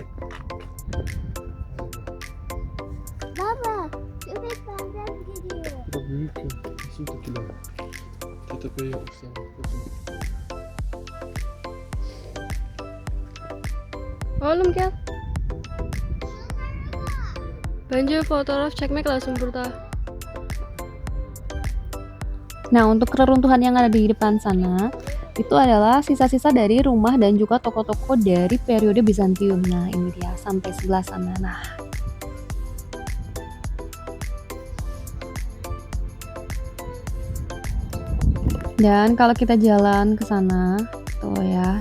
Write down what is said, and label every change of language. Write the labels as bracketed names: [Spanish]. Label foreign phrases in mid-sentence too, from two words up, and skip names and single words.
[Turkish] Baba, köpek benden gidiyor. Bu da büyük ya. Nasıl tekiler? Tepeyi yapmışlar. Oğlum gel. Bence fotoğraf çekmek lazım burada. [Indonesian] Nah, untuk reruntuhan yang ada di depan sana, itu adalah sisa-sisa dari rumah dan juga toko-toko dari periode Bizantium. Nah, ini dia sampai sebelah sana. Nah, dan kalau kita jalan ke sana, tuh ya.